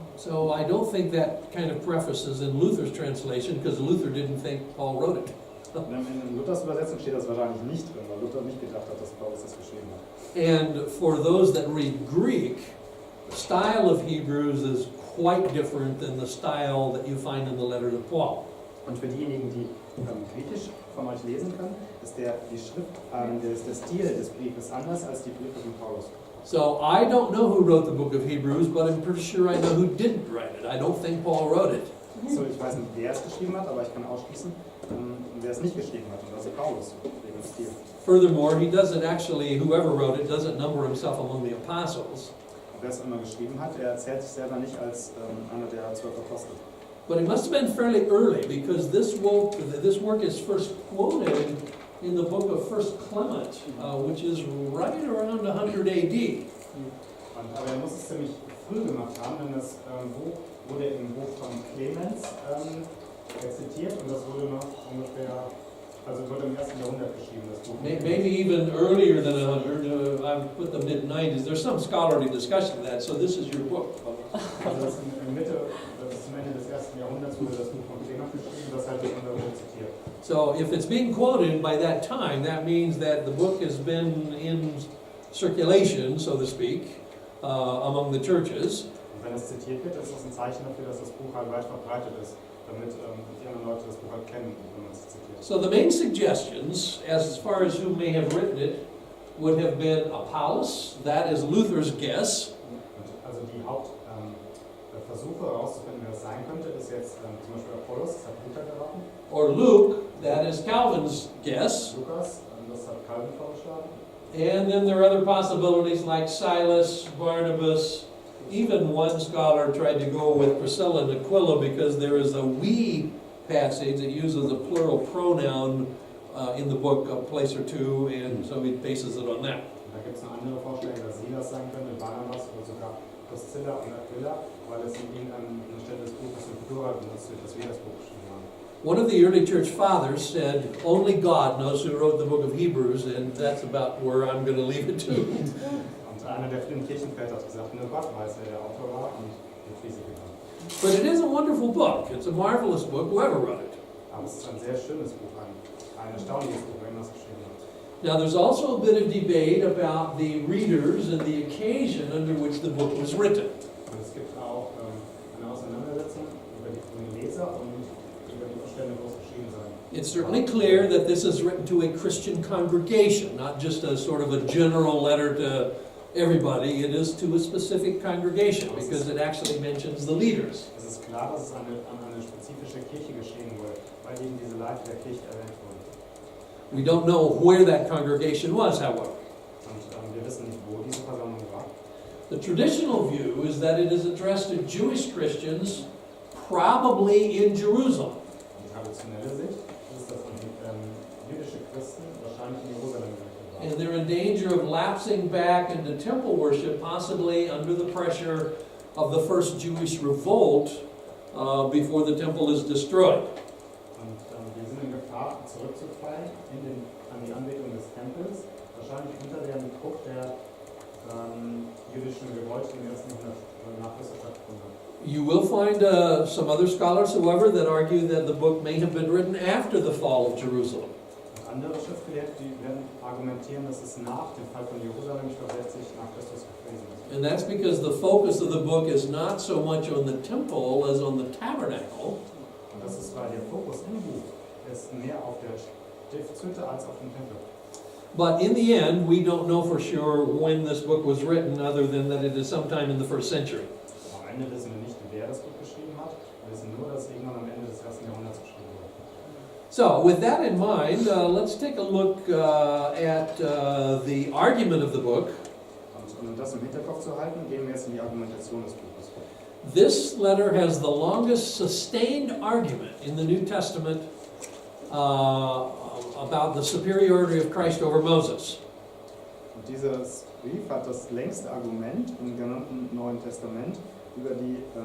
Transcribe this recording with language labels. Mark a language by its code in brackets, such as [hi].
[en] So I don't think that kind of preface is in Luther's translation, because Luther didn't think Paul wrote it. [de] In Luthers Übersetzung steht das wahrscheinlich nicht drin, weil Luther nicht gedacht hat, dass Paulus das geschrieben hat. [en] And for those that read Greek, the style of Hebrews is quite different than the style that you find in the letter to Paul. [de] Und für diejenigen, die Griechisch von euch lesen können, ist der Stil des Briefes anders als die Briefe von Paulus. [en] So I don't know who wrote the book of Hebrews, but I'm pretty sure I know who didn't write it. I don't think Paul wrote it. [de] So, ich weiß nicht, wer es geschrieben hat, aber ich kann ausschließen, wer es nicht geschrieben hat, und das ist Paulus, wegen dem Stil. [en] Furthermore, he doesn't actually, whoever wrote it, doesn't number himself among the apostles. [de] Wer es immer geschrieben hat, er zählt sich selber nicht als einer der 12 Apostel. [en] But it must have been fairly early, because this work is first quoted in the book of 1 Clement, which is right around 100 AD. [de] Aber er muss es ziemlich früh gemacht haben, denn das Buch wurde im Buch von Clemens zitiert und das wurde noch ungefähr, also wurde im 1. Jahrhundert geschrieben, das Buch. [en] Maybe even earlier than 100. I've put the mid-90s. There's some scholarly discussion of that, so this is your book. [de] Also das ist in Mitte, das ist zum Ende des 1. Jahrhunderts wurde das Buch von Clemens geschrieben, das halt in der Welt zitiert. [en] So if it's being quoted by that time, that means that the book has been in circulation, so to speak, among the churches. [de] Und wenn es zitiert wird, ist das ein Zeichen dafür, dass das Buch halt weit verbreitet ist, damit die anderen Leute das Buch halt kennen, wenn man es zitiert. [en] So the main suggestions, as far as who may have written it, would have been Apollos, that is Luther's guess. [de] Also die Hauptversuche herauszufinden, wer es sein könnte, ist jetzt zum Beispiel Apollos, das hat Luther geraten. [en] Or Luke, that is Calvin's guess. [de] Lukas, das hat Calvin vorgeschlagen. [en] And then there are other possibilities like Silas, Barnabas. Even one scholar tried to go with Priscilla and Aquila because there is a we passage that uses a plural pronoun in the book a place or two, and so he bases it on that. [de] Da gibt es noch andere Vorschläge, dass Silas sein könnte, Barnabas oder sogar Priscilla und Aquila, weil es in ihnen an der Stelle des Buches im Plural benutzt wird, das wir das Buch geschrieben haben. [en] One of the early church fathers said, only God knows who wrote the book of Hebrews, and that's about where I'm going to leave it to. [de] Und einer der frühen Kirchenväter hat gesagt, nur Gott weiß, wer der Autor war, und wir schließen gegangen. [en] But it is a wonderful book. It's a marvelous book, whoever wrote it. [de] Aber es ist ein sehr schönes Buch, ein erstaunliches Buch, wenn man es geschrieben hat. [en] Now there's also a bit of debate about the readers and the occasion under which the book was written. [de] Und es gibt auch eine Auseinandersetzung über die Leser und über die Verstände, wo es geschrieben sein. [en] It's certainly clear that this is written to a Christian congregation, not just a sort of a general letter to everybody. It is to a specific congregation because it actually mentions the leaders. [de] Es ist klar, dass es an eine spezifische Kirche geschrieben wurde, weil eben diese Leiter der Kirche erwähnt wurden. [en] We don't know where that congregation was, however. [de] Und wir wissen nicht, wo diese Versammlung war. [en] The traditional view is that it is addressed to Jewish Christians, probably in Jerusalem. [de] Die traditionelle Sicht ist, dass an jüdische Christen wahrscheinlich in Jerusalem gerichtet waren. [en] And they're in danger of lapsing back into temple worship, possibly under the pressure of the first Jewish revolt before the temple is destroyed. [de] Und wir sind in Gefahr, zurückzufallen an die Anbetung des Tempels, wahrscheinlich unter dem Druck der jüdischen Revolte im 1. Jahrhundert nach Christus stattgefunden hat. [en] You will find some other scholars, however, that argue that the book may have been written after the fall of Jerusalem. [de] Und andere Schriftgelehrte, die werden argumentieren, dass es nach dem Fall von Jerusalem, ich glaube 60 nach Christus gewesen ist. [en] And that's because the focus of the book is not so much on the temple as on the tabernacle. [de] Und das ist, weil der Fokus im Buch ist mehr auf der Stiftshütte als auf dem Tempel. [en] But in the end, we don't know for sure when this book was written, other than that it is sometime in the 1st century. [de] Am Ende wissen wir nicht, wer das Buch geschrieben hat. Wir wissen nur, dass irgendwann am Ende des 1. Jahrhunderts geschrieben wurde. [en] So, with that in mind, let's take a look at the argument of the book. [de] Und um das im Hinterkopf zu halten, gehen wir jetzt in die Argumentation des Buches. [en] This letter has the longest sustained argument in the New Testament about the superiority of Christ over Moses. [de] Und dieses Brief hat das längste Argument im genannten Neuen Testament über die